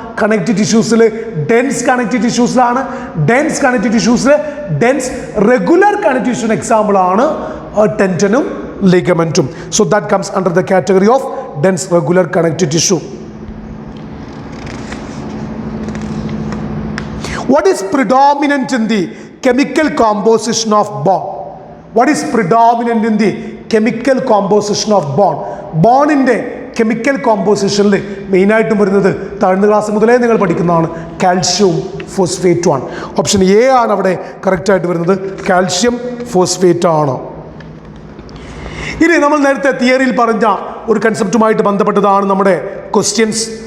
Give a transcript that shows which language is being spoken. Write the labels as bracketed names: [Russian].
[Malayalam] Connective ടിഷ്യൂസിൽ dense connective ടിഷ്യൂസിലാണ്. Dense connective ടിഷ്യൂസിൽ dense regular connective ടിഷ്യൂസിന് example ആണ് ടെൻഡനും ലിഗമെന്റും. [English] So that comes under the category of dense regular connective tissue. What is predominant in the chemical composition of bone? What is predominant in the chemical composition of bone? [Malayalam] ബോണിൻ്റെ chemical കോമ്പോസിഷനിൽ മെയിനായിട്ടും വരുന്നത് താഴ്ന്ന class മുതലേ നിങ്ങൾ പഠിക്കുന്നതാണ്, കാൽഷ്യവും ഫോസ്ഫേറ്റും ആണ്. Option A ആണ് അവിടെ കറക്റ്റായിട്ട് വരുന്നത്, കാൽഷ്യം ഫോസ്ഫേറ്റ് ആണ്. ഇനി നമ്മൾ നേരത്തെ തിയറിയിൽ പറഞ്ഞ ഒരു കൺസെപ്റ്റുമായിട്ട് ബന്ധപ്പെട്ടതാണ് നമ്മുടെ ക്വസ്റ്റ്യൻസ്.